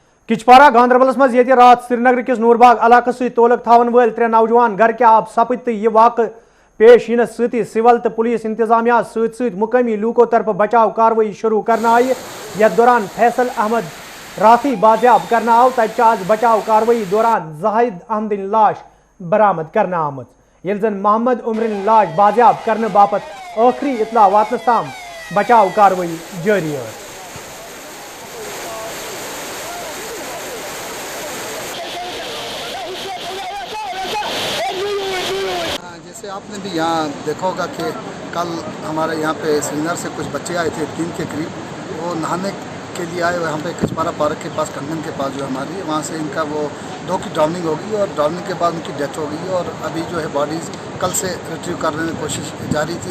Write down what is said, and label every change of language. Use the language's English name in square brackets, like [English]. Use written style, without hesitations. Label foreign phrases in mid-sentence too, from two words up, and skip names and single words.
[Kashmiri] کچپارہ گاندربلس مز یہ رات سری نگر کس نورباغ علاقہ ست تعلق تھاون ول 3 نوجوان گھر کے آب سپد تو یہ واقع پیش ینس ستی سول تو پولیس انتظامیہ ست ست مقامی لوکو طرف بچاؤ کاروائی شروع کرنا آئی یتھ دوران فیصل احمد راتھی بازیاب کرنا آو تت آج بچاؤ کاروائی دوران زاہد احمدن لاش برآمد کرنا آمت یل زن محمد عمرن لاش بازیاب کرنے باپت آخری اطلاع واتنس تام بچاؤ کاروائی جاری ہے. [Urdu] جیسے آپ نے بھی یہاں دیکھا ہوگا کہ کل ہمارے یہاں پہ سری نگر سے کچھ بچے آئے تھے 3 کے قریب، وہ نہانے کے لیے آئے وہاں پہ کچپارہ پارک کے پاس کنگن کے پاس جو ہماری ہے وہاں سے ان کا وہ 2 کی ڈراؤننگ ہوگی اور ڈراؤننگ کے بعد ان کی ڈیتھ ہو گئی اور ابھی جو ہے باڈیز کل سے ریٹریو کرنے کی کوشش جاری تھی.